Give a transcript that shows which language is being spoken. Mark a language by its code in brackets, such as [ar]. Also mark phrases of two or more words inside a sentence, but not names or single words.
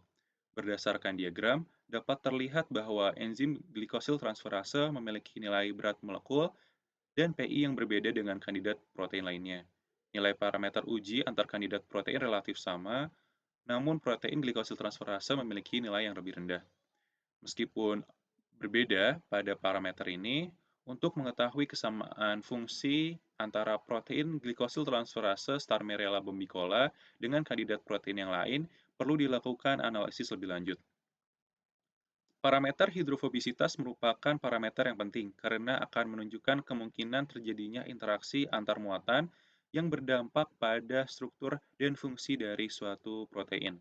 [id] Berdasarkan diagram, dapat terlihat bahwa enzim glikosil transferase memiliki nilai berat molekul dan PI yang berbeda dengan kandidat protein lainnya. Nilai parameter uji antar kandidat protein relatif sama, namun protein glikosil transferase memiliki nilai yang lebih rendah. Meskipun berbeda pada parameter ini, untuk mengetahui kesamaan fungsi antara protein glikosil transferase Starmerella bombicola dengan kandidat protein yang lain, perlu dilakukan analisis lebih lanjut. Parameter hidrofobisitas merupakan parameter yang penting karena akan menunjukkan kemungkinan terjadinya interaksi antar muatan yang berdampak pada struktur dan fungsi dari suatu protein.